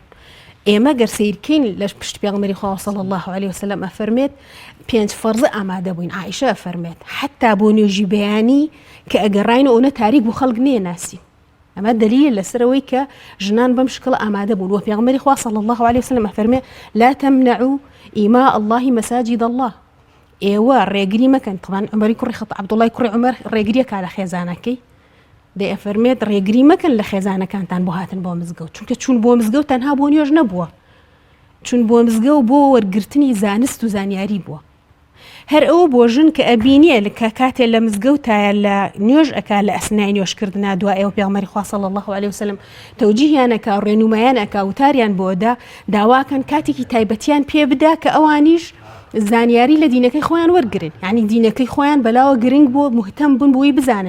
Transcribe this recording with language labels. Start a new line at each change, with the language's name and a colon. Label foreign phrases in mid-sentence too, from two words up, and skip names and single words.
Central Kurdish: کە ئێمە گەر سیرکەین لە پشت پێغەمبەری خوا
Arabic: صلی الله عليه وسلم
Central Kurdish: ئەفەرمێت 5 فەرزە ئامادە بووین. عائشە ئەفەرمێت حتا بۆ نوێژی بەیانی کە ئەگەڕاینەوە ئەوە تاریک بوو خەڵک نێناسی. ئەمە دلیل لەسەرەوەی کە ژنان بەم شکڵ ئامادە بوون. وە پێغەمبەری خوا
Arabic: صلی الله عليه وسلم
Central Kurdish: ئەفەرمێ
Arabic: لا تمنعوا إماء الله مساجد الله.
Central Kurdish: ئێوە ڕێگری مەکەن. طبعاً عومەری کوڕی خەطاب عەبدوڵڵای کوڕی عومەر ڕێگریەکە لە خێزانەکەی. دەی ئەفەرمێت ڕێگری مەکەن لە خێزانەکانتان بۆ هاتن بۆ مزگەوت، چونکە چوون بۆ مزگەوت تەنها بۆ نوێژ نەبووە، چون بۆ مزگەوت بۆ وەرگرتنی زانست و زانیاری بووە. هەر ئەوە بۆ ژن کە ئەبینێ کە کاتێ لە مزگەوتایە لە نوێژ ئەکا لە ئەسنای نوێژکردنا دوای ئێوە پێغەمبەری خوا
Arabic: صلی الله عليه وسلم
Central Kurdish: تەوجیهیانەکە ڕێنمایانەکە وتاریان بۆدا داواکەن کاتێکی تایبەتیان پێ بدا کە ئەوانیش زانیاری لە دینەکەی خۆیان وەرگرن، یعنی دینەکەی خۆیان بەلاوە گرنگ بۆ مهتەم بوون بۆی بزانن.